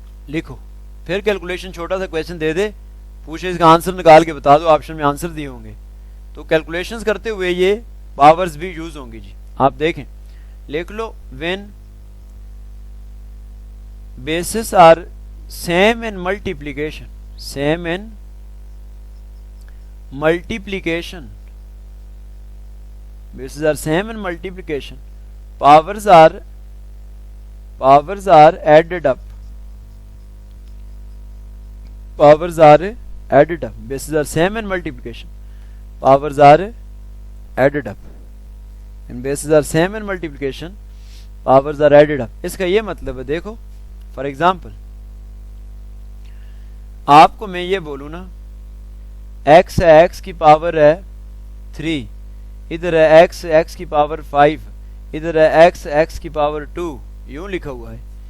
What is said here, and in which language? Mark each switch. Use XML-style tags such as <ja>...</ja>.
<hi>लिखो, फिर कैलकुलेशन छोटा सा क्वेश्चन दे दे, पूछे इसका आंसर निकाल के बता दो, ऑप्शन में आंसर दिए होंगे, तो कैलकुलेशंस करते हुए ये पावर्स भी यूज होंगी जी। आप देखें, लिख लो</hi> <en>When bases are same in multiplication, same in multiplication, bases are same in multiplication, powers are added up, powers are added up, bases are same in multiplication, powers are added up, and bases are same in multiplication, powers are added up।</en> <hi>इसका ये मतलब है, देखो for example आपको मैं ये बोलूँ ना, x है, x की पावर है 3, इधर है x की पावर 5, इधर है x की पावर 2, यूं लिखा हुआ है।</hi>